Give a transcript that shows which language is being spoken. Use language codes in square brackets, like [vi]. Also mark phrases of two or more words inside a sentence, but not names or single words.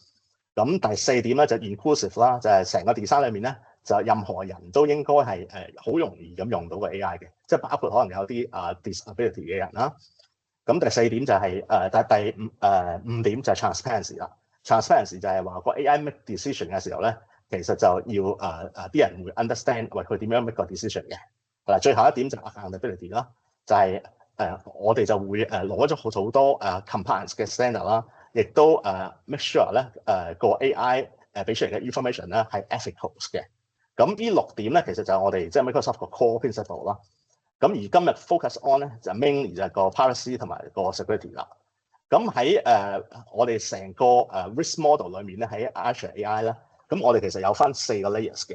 [yue] 咁第4點咧就 inclusive 啦，就係成個 design 裏面咧，就任何人都應該係好容易咁用到個 AI 嘅，即係包括可能有啲disability 嘅人啦。咁第4點就係第五點就係 transparency 啦。transparency 就係話個 AI [en] make decision [yue] 嘅時候咧，其實就要啲人會 understand 喂佢點樣 make 個 decision 嘅。嗱，最後一點就係 accountability 啦，就係我哋就會攞咗好多compliance 嘅 standard 啦，亦都 [en] make sure [yue] 咧個 AI 俾出嚟嘅 information 咧係 ethical 嘅。咁呢6點咧，其實就係我哋即係 Microsoft 個 core principle 啦。咁而今日 [en] focus on [yue] 咧就 mainly 就係個 privacy 同埋個 security 啦。咁喺我哋成個 [en] risk model [yue] 裏面咧，喺 Azure AI 咧，咁我哋其實有分4個 layers 嘅。